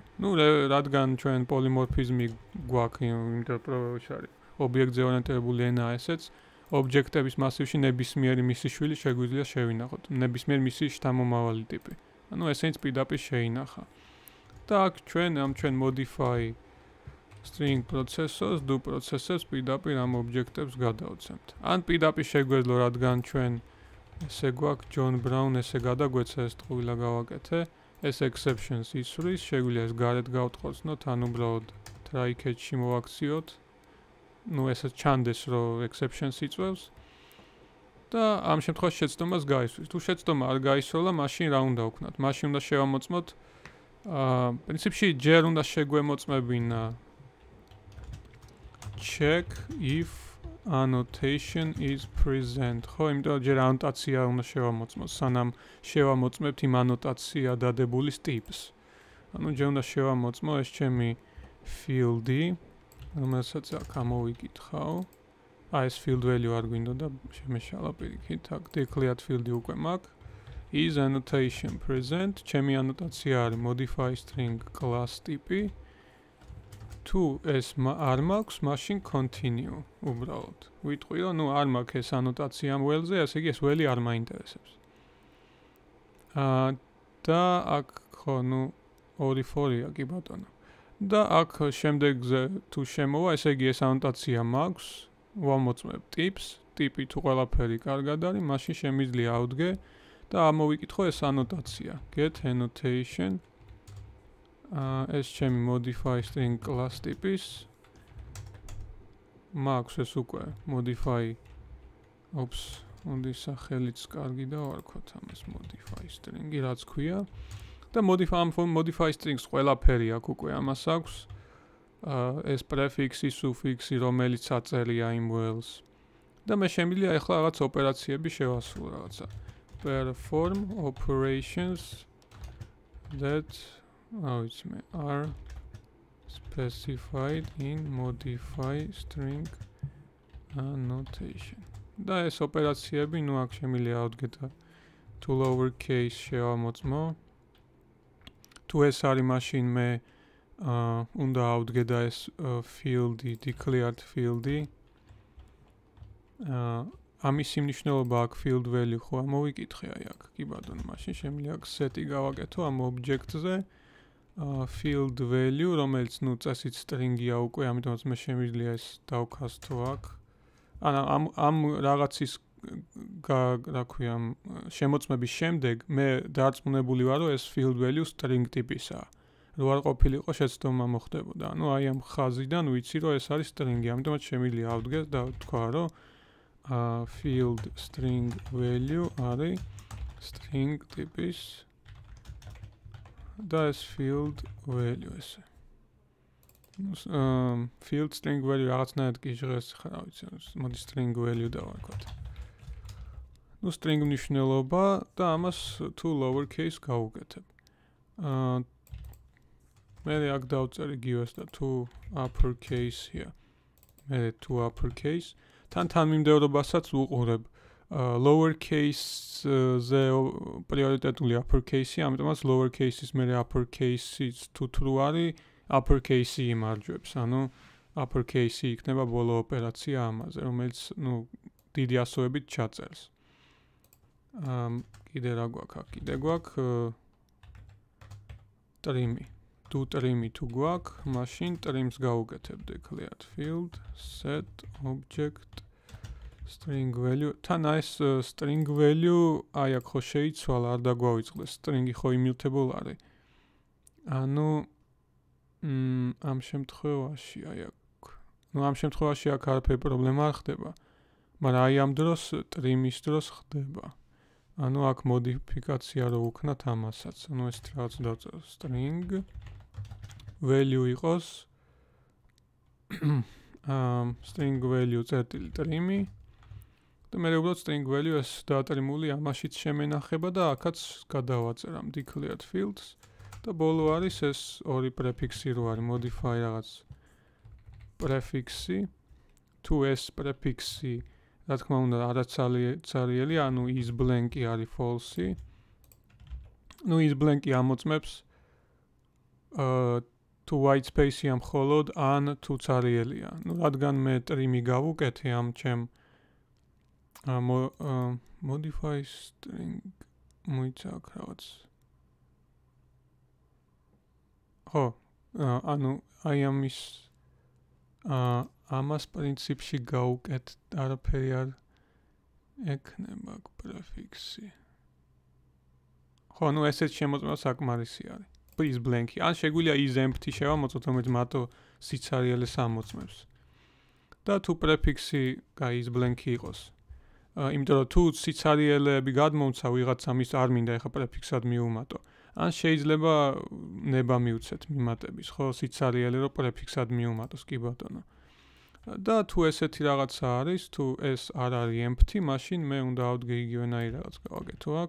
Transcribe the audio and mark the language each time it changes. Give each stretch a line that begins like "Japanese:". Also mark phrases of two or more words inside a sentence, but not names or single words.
Georgian: ნუ რადგან ჩვენ polymorphism-ი გვაქვს, იმიტომ რომ არის ობიექტზე ორიენტირებული ენა ესეც, object-ების massive-ში ნებისმიერი მისი შვილი შეგვიძლია შევინახოთ. ნებისმიერი მისი შთამომავალი ტიპი. ანუ ესენიც პირდაპირ შეინახა. და აქ ჩვენ
English: modify string processors, do processors
Georgian: პირდაპირ ამ object-ებს გადავცემთ. ან პირდაპირ შეგვეძლო, რადგან ჩვენ ესე გვაქვს John Brown, ესე გადაგვეცა ეს ტყუილა გავაკეთე, ეს exceptions ისვრის, შეგვიძლია ეს გარეთ გავტყორცნოთ, ან უბრალოდ
English: try catch-
Georgian: ში მოვაქციოთ. ნუ ესე ჩანდეს, რომ exceptions იწვევს. და ამ შემთხვევაში შეცდომას გაისვრის. თუ შეცდომა არ გაისროლა, მაშინ რა უნდა ვქნათ? მაშინ უნდა შევამოწმოთ პრინციპში ჯერ უნდა შეგვემოწმებინა
English: check if annotation is present.
Georgian: ხო, იმიტომ ჯერ ანოტაცია უნდა შევამოწმოთ, სანამ შევამოწმებთ იმ ანოტაცია დადებულის ტიპს. ანუ ჯერ უნდა შევამოწმო ეს ჩემი field-ი, რომელსაც აქ ამოვიკითხავ. ეს
English: field value
Georgian: არ გვინდოდა შემეშალა პირიქით, აქ
English: declared field-
Georgian: ი უკვე მაქვს.
English: is annotation present,
Georgian: ჩემი ანოტაცია არის
English: modify string class
Georgian: ტიპი. თუ ეს არ მაქვს, მაშინ continue უბრალოდ. ვიტყვი რომ ნუ არ მაქვს ეს ანოტაცია ამ well-ზე, ასე იგი ეს well-ი არ მაინტერესებს. და აქ ხო ნუ 2-4-ია კი ბატონო. და აქ შემდეგზე თუ შემოვა, ესე იგი ეს ანოტაცია მაქვს, ვამოწმებ ტიპს, ტიპი თუ ყველაფერი კარგად არის, მაშინ შემიძლია ავდგე და ამოვიკითხო ეს ანოტაცია.
English: Get annotation.
Georgian: ეს ჩემი
English: modify string class
Georgian: ტიპის მაქვს ეს უკვე modify უნდა სახელიც კარგი დავარქვათ ამას
English: modify string-
Georgian: ი რაც ქვია და
English: modify strings
Georgian: ყველაფერი აქვს უკვე ამას აქვს ეს prefix-ი, suffix-ი რომელიც აწერია იმ well-ს და მე შემიძლია ახლა რაღაც ოპერაციები შევასრულო რაღაცა
English: perform operations that are specified in modify string annotation.
Georgian: და ეს ოპერაციები, ნუ აქ შემიძლია ავდგეთ
English: to lowercase
Georgian: შევამოწმო. თუ ეს არის, მაშინ მე უნდა ავდგე და ეს field-ი,
English: declared field-
Georgian: ი. ამის მნიშვნელობა აქ
English: field value
Georgian: ხო ამოვიკითხე აი აქ. კი ბატონო, მაშინ შემიძლია აქ set-ი გავაკეთო ამ object-ზე.
English: field value,
Georgian: რომელიც ნუ წესით string-ია უკვე, ამიტომაც მე შემიძლია ეს დავქასტო აქ. ამ რაღაცის რა ქვია, შემოწმების შემდეგ მე დარწმუნებული ვარ, რომ ეს
English: field value
Georgian: string ტიპისაა. რო არ ყოფილიყო შეცდომა მოხდებოდა. ანუ აი ამ ხაზიდან ვიცი, რომ ეს არის string-ი, ამიტომაც შემიძლია ავდგეს და ვთქვა, რომ
English: field string value
Georgian: არის string ტიპის და ეს
English: field value
Georgian: ესე.
English: field string value
Georgian: რაღაცნაირად კი ჟღერს ხარ, რა ვიცი, მოდი
English: string value
Georgian: დავარქვათ. ნუ string მნიშვნელობა და ამას
English: to lowercase
Georgian: გავუკეთებ. მე აქ დავწერ იგივეს და
English: to uppercase-
Georgian: ია. მე
English: to uppercase
Georgian: თან მიმდევრობასაც ვუყურებ. lowercase-ზე პრიორიტეტული uppercase-ი, ამიტომაც lowercase-ის მერე uppercase-ის თუ true არის, uppercase-ი იმარჯვებს. ანუ uppercase იქნება ბოლო ოპერაცია ამაზე, რომელიც დიდი ასოებით ჩაწერს. კიდე რა გვაქვს? კიდე გვაქვს ტრიმი. თუ ტრიმი თუ გვაქვს, მაშინ ტრიმს გავუკეთებ
English: declared field set object string value.
Georgian: თან ეს
English: string value
Georgian: აი აქ ხო შეიცვალა, არ დაგვავიწყდეს. string-ი ხო immutable არის. ანუ ამ შემთხვევაში აი აქ. ამ შემთხვევაში აქ არაფერი პრობლემა არ ხდება. მაგრამ აი ამ დროს trim-ის დროს ხდება. ანუ აქ მოდიფიკაცია რო ვქნათ ამასაც. ანუ ეს რაღაც დავწერო
English: string value
Georgian: იყოს
English: string value
Georgian: წერტილი trim-ი და მე უბრალოდ string value ეს დაატრიმული ამაშიც შემენახება და აქაც გადავაწერ ამ
English: declared fields
Georgian: და ბოლო არის ეს ორი პრეფიქსი რო არის modify რაღაც პრეფიქსი თუ ეს პრეფიქსი რა თქმა უნდა არაცარიელი ანუ
English: is blank-
Georgian: ი არის false-ი
English: is blank-
Georgian: ი ამოწმებს თუ
English: white space-
Georgian: ი ამ მხოლოდ ან თუ цариელია. რადგან მე trim-ი გავუკეთე ამ ჩემ
English: modify string
Georgian: მოიცა აქ რაღაც. ხო, ანუ აი ამის ამას პრინციპში გავუკეთ არაფერი არ ექნება აქ პრეფიქსი. ხო, ესეც შემოწმება საკმარისი არის.
English: is blank-
Georgian: ი. ან შეგვიძლია
English: is empty
Georgian: შევამოწმოთ, რომელიც მარტო სიცარიელეს ამოწმებს. და თუ პრეფიქსი
English: is blank-
Georgian: ი იყოს. იმიტომ რომ თუ სიცარიელები გადმომცა ვიღაცამ ის არ მინდა ეხა პრეფიქსად მიუმატო. ან შეიძლება ნება მივცეთ მიმატების, ხო, სიცარიელი რომ პრეფიქსად მიუმატოს, კი ბატონო. და თუ ესეთი რაღაცა არის, თუ ეს არ არის empty, მაშინ მე უნდა ავდგე იგივენაირ რაღაც გავაკეთო აქ.